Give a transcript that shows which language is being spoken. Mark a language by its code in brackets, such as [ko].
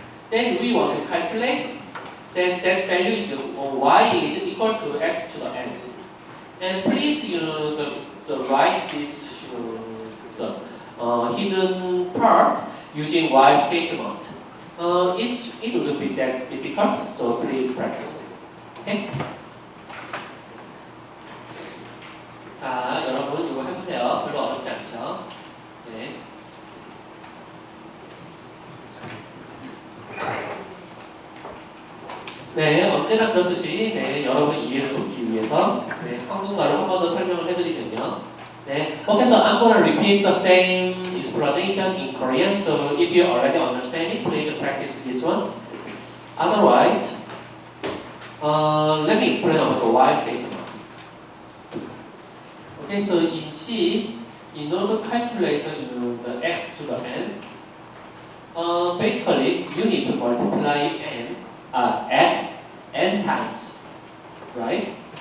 [en] Then we want to calculate. Then that value is y is equal to x to the n. And please, write this the hidden part using while statement. It wouldn't be that difficult, so please practice it. Okay? [ko] 자, 여러분 이거 해보세요. 별로 어렵지 않죠? 네. 네, 언제나 그렇듯이 여러분 이해를 돕기 위해서 한국말로 한 번 더 설명을 해드리면요. [en] 네, okay, so I'm going to repeat the same explanation in Korean. So if you already understand it, please practice this one. Otherwise, let me explain about the while statement. Okay, so in C, in order to calculate the x to the n, basically you need to multiply x n times, right?